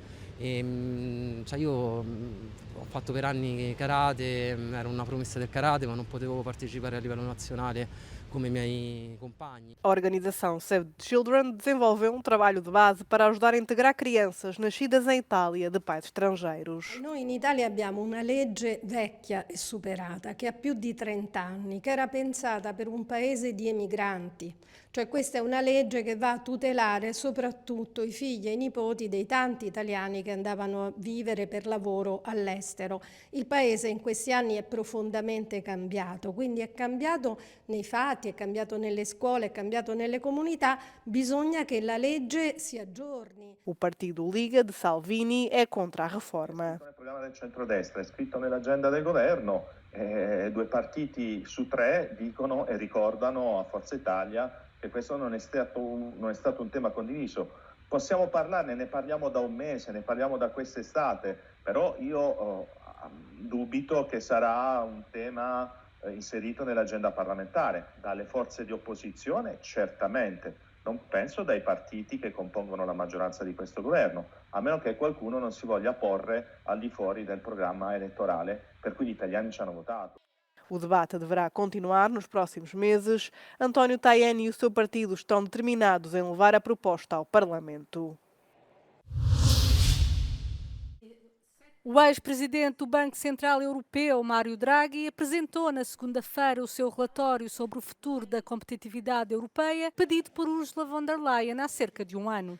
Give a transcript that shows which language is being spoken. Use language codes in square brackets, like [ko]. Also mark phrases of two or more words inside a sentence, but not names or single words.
[it] Cioè io ho fatto per anni karate, ero una promessa del karate, ma non potevo partecipare a livello nazionale come i miei compagni. [pt] A organização Save the Children desenvolveu um trabalho de base para ajudar a integrar crianças nascidas em Itália de pais estrangeiros. [it] Noi in Italia abbiamo una legge vecchia e superata che ha più di 30 anni, che era pensata per un paese di emigranti. Cioè questa è una legge che va a tutelare soprattutto i figli e i nipoti dei tanti italiani che andavano a vivere per lavoro all'estero. Il paese in questi anni è profondamente cambiato, quindi è cambiato nei fatti, è cambiato nelle scuole, è cambiato nelle comunità, bisogna che la legge si aggiorni. [pt] O partido Liga de Salvini è contra a reforma. [it] Il programma del centrodestra è scritto nell'agenda del governo, 2 partiti su 3 dicono e ricordano a Forza Italia che questo non è stato un tema condiviso. Possiamo parlarne, ne parliamo da un mese, ne parliamo da quest'estate, però io dubito che sarà un tema inserito nell'agenda parlamentare. Dalle forze di opposizione certamente, non penso dai partiti che compongono la maggioranza di questo governo, a meno che qualcuno non si voglia porre al di fuori del programma elettorale per cui gli italiani ci hanno votato. [pt] O debate deverá continuar nos próximos meses. António Tajani e o seu partido estão determinados em levar a proposta ao Parlamento. O ex-presidente do Banco Central Europeu, Mário Draghi, apresentou na segunda-feira o seu relatório sobre o futuro da competitividade europeia, pedido por Ursula von der Leyen há cerca de um ano.